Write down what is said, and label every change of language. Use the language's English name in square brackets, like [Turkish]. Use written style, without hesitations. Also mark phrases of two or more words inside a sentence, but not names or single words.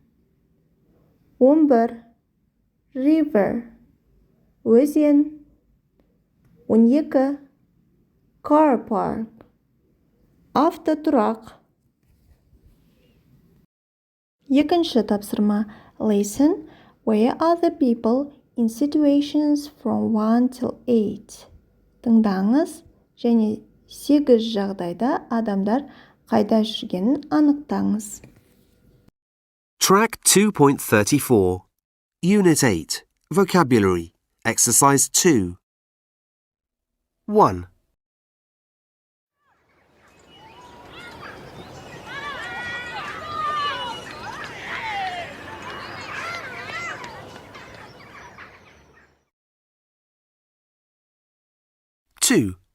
[English] 11. River, өзен. 12. Car park, автотұрақ. [Kazakh] Екінші тапсырма. [English] Listen, where are the people in situations from 1 till 8? [Kazakh] Тыңдаңыз және 8 жағдайда адамдар қайда жүргенін анықтаңыз. [English] Track 2.34, Unit 8, Vocabulary, Exercise 2. 1. Two.